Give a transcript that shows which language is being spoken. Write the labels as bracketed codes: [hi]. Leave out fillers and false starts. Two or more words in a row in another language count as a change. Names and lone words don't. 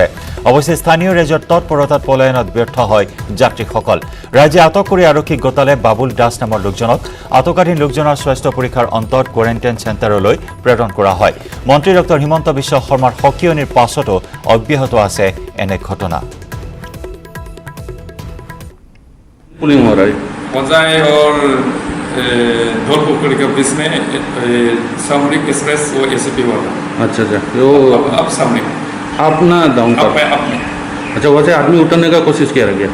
[as] অৱশ্যে স্থানীয় ৰাইজৰ তৎপৰতাত পলায়নত ব্যৰ্থ হয় যাত্ৰীসকল। ৰাইজে আটক কৰি আৰক্ষীক গতালে বাবুল দাস নামৰ লোকজনক। আটকাধীন লোকজনৰ স্বাস্থ্য পৰীক্ষাৰ অন্তত কোৱাৰেণ্টাইন চেণ্টাৰলৈ প্ৰেৰণ কৰা হয়। মন্ত্ৰী ডক্টৰ হিমন্ত বিশ্ব শৰ্মাৰ সকিয়নিৰ পাছতো অব্যাহত আছে এনে ঘটনা। [hi] होजाई और धौलपुखुरी के बीच में सामरिक एक्सप्रेस वो ACP वाला। अच्छा अच्छा, वो अब सामरिक अपना डाउन अब अपने। अच्छा, वैसे आदमी उतरने का कोशिश किया गया।